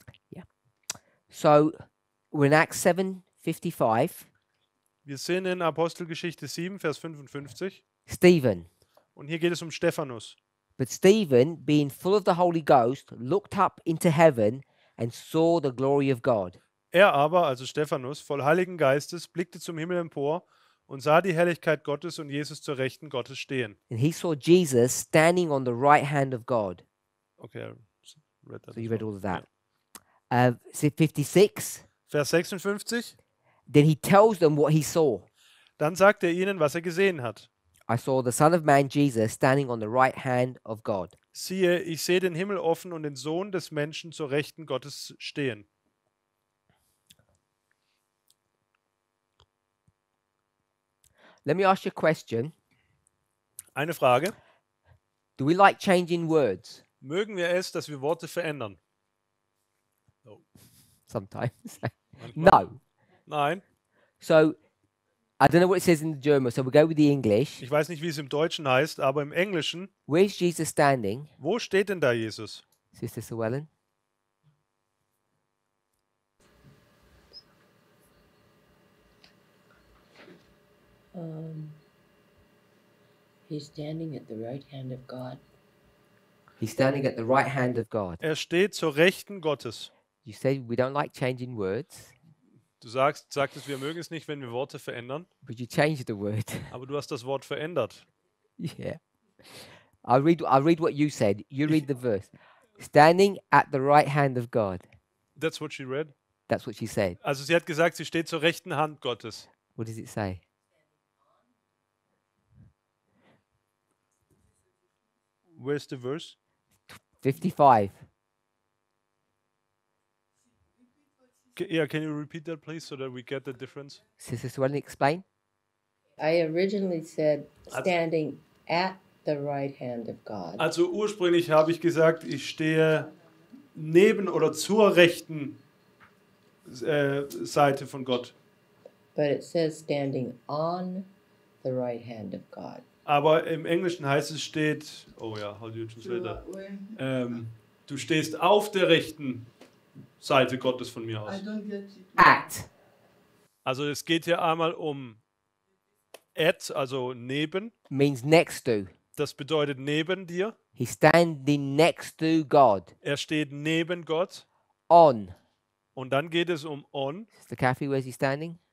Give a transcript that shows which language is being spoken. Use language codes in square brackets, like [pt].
[en] Yeah. So we're in Acts 7:55. [de] Wir sehen in Apostelgeschichte 7, Vers 55. [en] Stephen. [de] Und hier geht es um Stephanus. [en] But Stephen, being full of the Holy Ghost, looked up into heaven and saw the glory of God. [de] Er aber, also Stephanus, voll Heiligen Geistes, blickte zum Himmel empor und sah die Herrlichkeit Gottes und Jesus zur Rechten Gottes stehen. [en] And he saw Jesus standing on the right hand of God. Okay, I read that So as you read well. all of that. 56. [de] Vers 56. [en] Then he tells them what he saw. [de] Dann sagt er ihnen, was er gesehen hat. [en] I saw the Son of Man, Jesus, standing on the right hand of God. [de] Siehe, ich sehe den Himmel offen und den Sohn des Menschen zur Rechten Gottes stehen. [en] Let me ask you a question. [de] Eine Frage. [en] Do we like changing words? [de] Mögen wir es, dass wir Worte verändern? [en] Sometimes. [de] Manchmal. [en] No. [de] Nein. [en] So, I don't know what it says in the German, so we'll go with the English. [de] Ich weiß nicht, wie es im Deutschen heißt, aber im Englischen, [en] Where's Jesus standing? [de] wo steht denn da Jesus? [en] Sister Llewellyn? He's standing at the right hand of God. He's standing at the right hand of God. [de] Er steht zur Rechten Gottes. [en] You say we don't like changing words, [de] Du sagtest, wir mögen es nicht, wenn wir Worte verändern, [en] but you changed the word. [de] aber du hast das Wort verändert. [en] Yeah. I'll read what you said. You read the verse. Standing at the right hand of God. That's what she read. That's what she said. [de] Also sie hat gesagt, sie steht zur rechten Hand Gottes. [en] What does it say? Where's the verse? 55. Yeah, can you repeat that please so that we get the difference? Sister Llewellyn, explain. I originally said standing at the right hand of God. [de] Also ursprünglich habe ich gesagt, ich stehe neben oder zur rechten Seite von Gott. [en] But it says standing on the right hand of God. [de] Aber im Englischen heißt es steht, oh ja, [en] how do you translate that? [de] Du stehst auf der rechten Seite Gottes von mir [en] I [de] aus. [en] don't get it. At. [de] Also es geht hier einmal um at, also neben. [en] Means next to. [de] Das bedeutet neben dir. [en] He's standing next to God. [de] Er steht neben Gott. [en] On. [de] Und dann geht es um on. [en] Mr. Caffey, where's he standing?